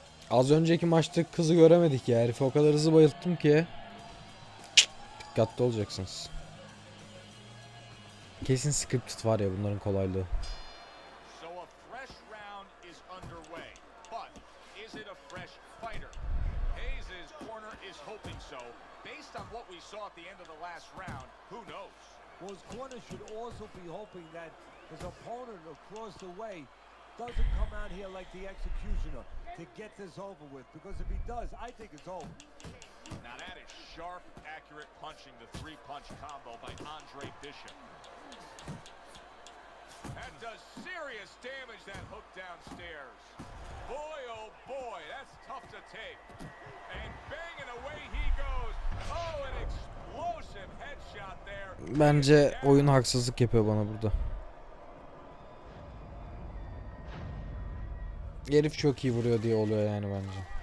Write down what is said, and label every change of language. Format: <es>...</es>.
<tr>Az önceki maçta kızı göremedik ya. Herifi o kadar hızlı bayılttım ki. Dikkatli olacaksınız. Kesin scripted var ya bunların kolaylığı.</tr> <en>So a fresh round is underway, but is it a fresh fighter? Hayes' corner is hoping so. Based on what we saw at the end of the last round, who knows? Well, his corner should also be hoping that his opponent across the way doesn't come out here like the executioner to get this over with, because if he does, I think it's over. Now that is sharp, accurate punching, the three-punch combo by Andre Bishop. That does serious damage, that hook downstairs. Boy, oh boy, that's tough to take. And banging away he goes. Oh, an explosive headshot there.</en> <tr>Bence oyun haksızlık yapıyor bana burada. Herif çok iyi vuruyor diye oluyor yani bence.</tr>